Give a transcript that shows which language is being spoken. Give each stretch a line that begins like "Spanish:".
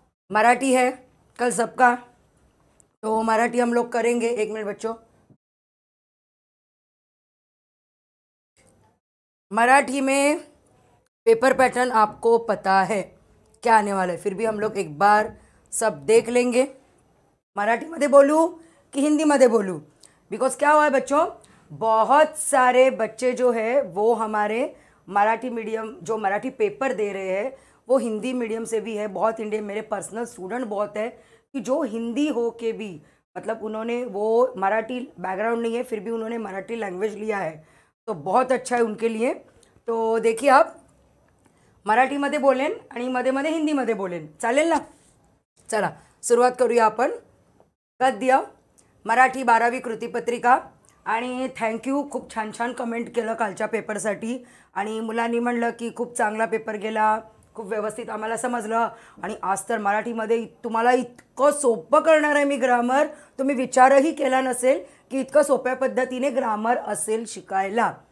Hindi: मराठी है कल सबका, तो मराठी हम लोग करेंगे। एक मिनट बच्चों, मराठी में पेपर पैटर्न आपको पता है क्या आने वाला है, फिर भी हम लोग एक बार सब देख लेंगे। मराठीमध्ये बोलूँ कि हिंदीमध्ये बोलूँ? बिकॉज क्या हुआ है बच्चों, बहुत सारे बच्चे जो है वो हमारे मराठी मीडियम जो मराठी पेपर दे रहे हैं वो हिंदी मीडियम से भी है। बहुत इंडियन मेरे पर्सनल स्टूडेंट बहुत है कि जो हिंदी हो के भी, मतलब उन्होंने वो मराठी बैकग्राउंड नहीं है फिर भी उन्होंने मराठी लैंग्वेज लिया है, तो बहुत अच्छा है उनके लिए। तो देखिए,
Marathi: आप मराठीमध्ये बोलेन आणि मध्ये मध्ये हिंदीमध्ये बोलेन, चालेल ना? चला सुरुवात करूया आपण। गद्य मराठी 12वी कृतीपत्रिका। आणि थँक्यू, खूप छान छान कमेंट केलं कालच्या पेपरसाठी, आणि मुलांनी म्हणलं की खूप चांगला पेपर गेला, खूप व्यवस्थित आम्हाला समजलं, आणि आज तर मराठीमध्ये तुम्हाला इतकं सोपं करणार आहे मी ग्रामर, तुम्ही विचारही केला नसेल की इतकं सोप्या पद्धतीने ग्रामर असेल शिकायला।